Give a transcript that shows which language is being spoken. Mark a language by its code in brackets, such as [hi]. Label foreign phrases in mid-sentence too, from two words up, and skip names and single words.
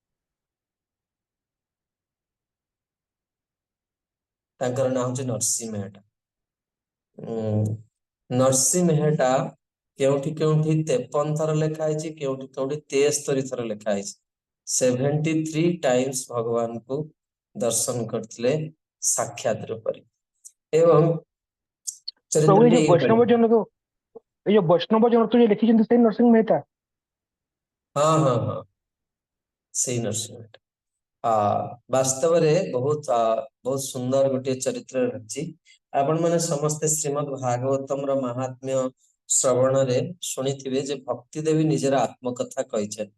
[or] ତାଙ୍କର ନାଁ ହଉଛି ନରସିଂହ ମେହେଟା। ନରସିଂହ ମେହେଟା କେଉଁଠି କେଉଁଠି 53 ଥର ଲେଖା ହେଇଛି, କେଉଁଠି କେଉଁଠି 73 ଥର ଲେଖା ହେଇଛି। 73 times ଭଗବାନଙ୍କୁ ଦର୍ଶନ କରିଥିଲେ ସାକ୍ଷାତ ରୂପରେ। ଏବଂ [hi] प्रभु ये [or] ଚରିତ୍ରଟି जो ଏଇଭଳି। [hi] वैष्णव जन को ये जो वैष्णव जन तो ये लिखी से नरसिंह मेहता। [or] ହଁ ହଁ ହଁ ସେଇ ନରସିଂହ ମେହେଟା। ବାସ୍ତବରେ ବହୁତ ସୁନ୍ଦର ଗୋଟିଏ ଚରିତ୍ର ରହିଛି। ଆପଣ ମାନେ ସମସ୍ତେ ଶ୍ରୀମଦ୍ ଭାଗବତମର ମାହାତ୍ମ୍ୟ ଶ୍ରବଣରେ ଶୁଣିଥିବେ ଯେ ଭକ୍ତି ଦେବୀ ନିଜର ଆତ୍ମକଥା କହିଛନ୍ତି।